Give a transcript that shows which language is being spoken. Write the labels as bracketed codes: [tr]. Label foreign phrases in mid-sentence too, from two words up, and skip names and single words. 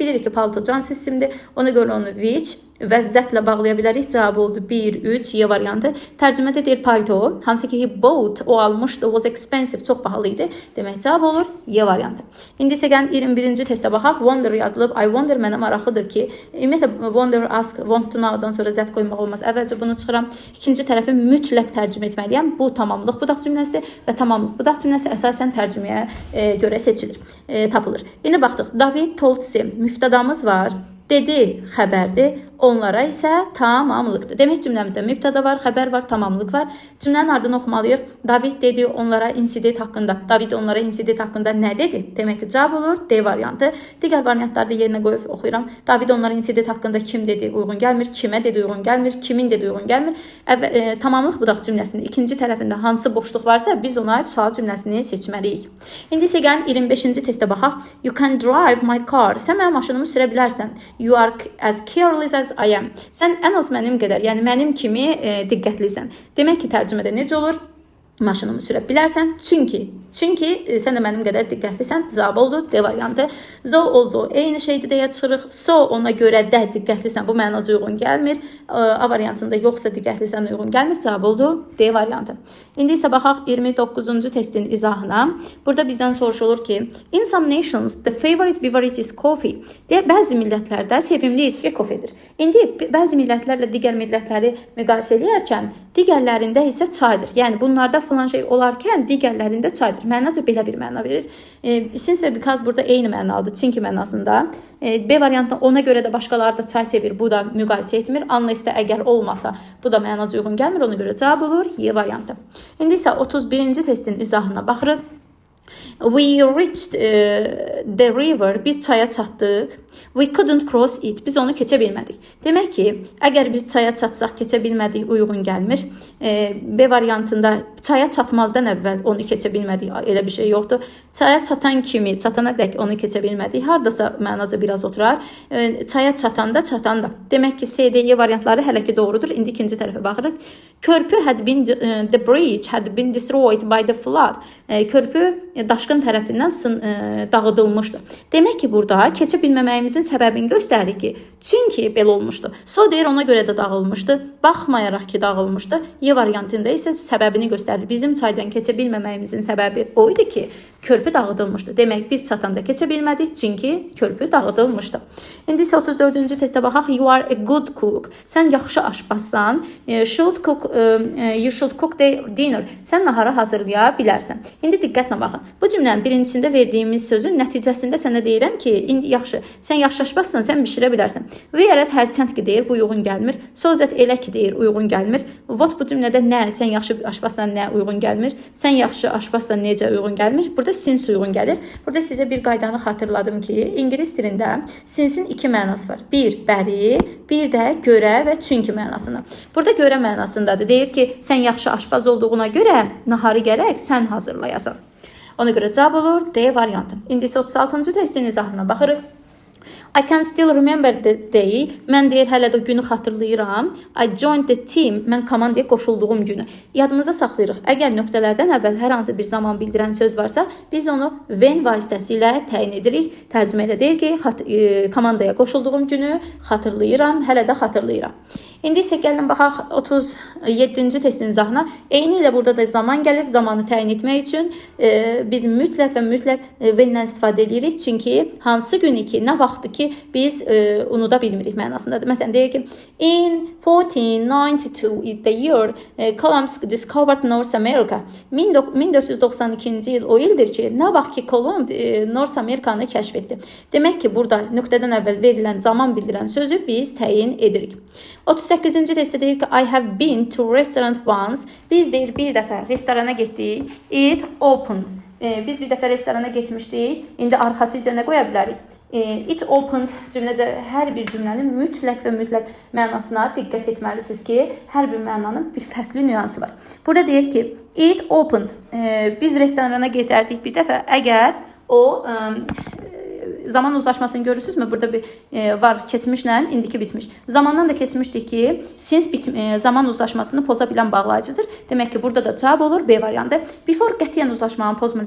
[az] Bilirik ki, palto cansız isimdir. Ona görə onu which və zətlə bağlaya bilərik. Cavab oldu 1, 3, Y variantı. Tərcümədə deyir palto, hansı ki [en] he bought, [az] o almışdı, [en] was expensive, [az] çox bahalı idi. Demək cavab olur Y variantı. İndi isə gəlin 21-ci testə baxaq. Wonder yazılıb. [en] I wonder [az] mənə maraqlıdır ki, ümumiyyətlə [en] wonder, ask, want to know- [az] dan sonra zət qoymaq olmaz. Əvvəlcə bunu çıxıram. İkinci tərəfi mütləq tərcümə etməliyəm. Bu tamamlıq budaq cümləsidir və tamamlıq budaq cümləsi əsasən tərcüməyə görə seçilir, tapılır. İndi baxdıq. [en] David told Sam. [az] Mübtədamız var. Dedi xəbərdir. Onlara isə tamamlıqdır. Demək cümləmizdə mübtəda var, xəbər var, tamamlıq var. Cümlənin ardını oxumalıyıq. David dedi onlara insident haqqında. David onlara insident haqqında nə dedi? Demək ki, cavab olur D variantı. Digər variantları da yerinə qoyub oxuyuram. David onlara insident haqqında kim dedi uyğun gəlmir, kimə dedi uyğun gəlmir, kimin dedi uyğun gəlmir. Tamamlıq budaq cümləsinin ikinci tərəfində hansı boşluq varsa biz ona aid sual cümləsini seçməliyik. İndi isə gəlin 25-ci testə baxaq. [en] You can drive my car. [az] Sən mənim maşınımı sürə bilərsən. [en] You are as careless as I am. [az] Sən ən az mənim qədər, yəni mənim kimi diqqətlisən. Demək ki, tərcümədə necə olur? Maşınımı sürə bilərsən. Çünki sən də mənim qədər diqqətlisən. Cavab oldu D variantı. [en] So also [az] eyni şeydir deyə çıxırıq. So ona görə də diqqətlisən. Bu mənaca uyğun gəlmir. A variantında yoxsa diqqətlisən uyğun gəlmir. Cavab oldu D variantı. İndi isə baxaq 29-cu testin izahına. Burada bizdən soruşulur ki, [en] in some nations the favorite beverage is coffee. [az] Bəzi millətlərdə sevimli içki kofedir. İndi bəzi millətlərlə digər millətləri müqayisə edərkən digərlərində isə çaydır. Yəni bunlarda falan şey olarkən digərlərində çaydır. Mənaca belə bir məna verir. Since və because burada eyni mənalıdır. Çünki mənasında. B variantında ona görə də başqaları da çay sevir. Bu da müqayisə etmir. Unless də əgər olmasa bu da mənaca uyğun gəlmir. Ona görə cavab olur Y variantı. İndi isə 31-ci testin izahına baxırıq. [en] We reached the river. [az] Biz çaya çatdıq. [en] We couldn't cross it. [az] Biz onu keçə bilmədik. Demək ki, əgər biz çaya çatsaq keçə bilmədik, uyğun gəlmir. B variantında çaya çatmazdan əvvəl onu keçə bilmədik, elə bir şey yoxdur. Çaya çatan kimi, çatana dək onu keçə bilmədik. Hardasa mənaca biraz oturar. Çaya çatanda. Demək ki, C, D, E variantları hələ ki doğrudur. İndi ikinci tərəfə baxırıq. [en] Körpü the bridge had been destroyed by the flood. [az] Körpü daşqın tərəfindən dağıdılmışdı. Demək ki, burada keçə bilməməyimizin səbəbini göstərir ki, çünki belə olmuşdu. So deyir, ona görə də dağılmışdı. Baxmayaraq ki, dağılmışdı. Y variantında isə səbəbini göstərir. Bizim çaydan keçə bilməməyimizin səbəbi o idi ki, körpü dağıdılmışdı. Demək, biz çatanda keçə bilmədik, çünki körpü dağıdılmışdı. İndi isə 34-cü testə baxaq. [en] You are a good cook. [az] Sən yaxşı aşpazsan. [en] You should cook the dinner. [az] Sən nahara hazırlaya bilərsən. İndi diqqətlə baxın. Bu cümlənin birincisində verdiyimiz sözün nəticəsində sənə deyirəm ki, indi yaxşı. Sən yaxşı aşpazsan, sən bişirə bilərsən. Whereas hərçənd ki deyir, bu uyğun gəlmir. [en] So that [az] elə ki deyir, uyğun gəlmir. What bu cümlədə nə? Sən yaxşı aşpazsan nə uyğun gəlmir? Sən yaxşı aşpazsan necə uyğun gəlmir? Burada since uyğun gəlir. Burada sizə bir qaydanı xatırladım ki, ingilis dilində since'in iki mənası var. Bir, bəri, bir də görə və çünki mənasını. Burada görə mənasındadır. Deyir ki, sən yaxşı aşpaz olduğuna görə naharı gərək sən hazırlayasan. Ona görə cavab olur D variantı. İndi isə 36-cı testin izahına baxırıq. [en] I can still remember the day. [az] Mən deyir, hələ də günü xatırlayıram. [en] I joined the team. [az] Mən komandaya qoşulduğum günü. Yadımızda saxlayırıq. Əgər nöqtələrdən əvvəl hər hansı bir zaman bildirən söz varsa, biz onu when vasitəsilə təyin edirik. Tərcümə elə deyir ki, komandaya qoşulduğum günü xatırlayıram, hələ də xatırlayıram. İndi isə gəlin baxaq 37-ci testin izahına. Eyni ilə burada da zaman gəlir. Zamanı təyin etmək üçün biz mütləq və mütləq when-dən istifadə edirik. Çünki hansı günü ki, nə vaxtı ki biz unuda bilmirik mənasındadır. Məsələn, deyir ki, [en] in 1492 the year Columbus discovered North America. [az] 1492-ci il o ildir ki, nə vaxt ki Kolumb North Amerikanı kəşf etdi. Demək ki, burada nöqtədən əvvəl verilən zaman bildirən sözü biz təyin edirik. 38-ci testdə deyir ki, [en] I have been to restaurant once. [az] Biz deyir, bir dəfə restorana getdik. [en] It opened. [az] Biz bir dəfə restorana getmişdik. İndi arxasıca nə qoya bilərik? [en] It opened [az] cümlədə hər bir cümlənin mütləq və mütləq mənasına diqqət etməlisiniz ki, hər bir mənanın bir fərqli nüansı var. Burada deyir ki, [en] it opened. [az] Biz restorana getərdik bir dəfə. Əgər o zaman uzlaşmasını görürsünüzmü? Burada bir var keçmişlə indiki bitmiş. Zamandan da keçmişdik ki, since zaman uzlaşmasını poza bilən bağlayıcıdır. Demək ki, burada da cavab olur B variantı. Before qətiyyən uzlaşmanı pozmur.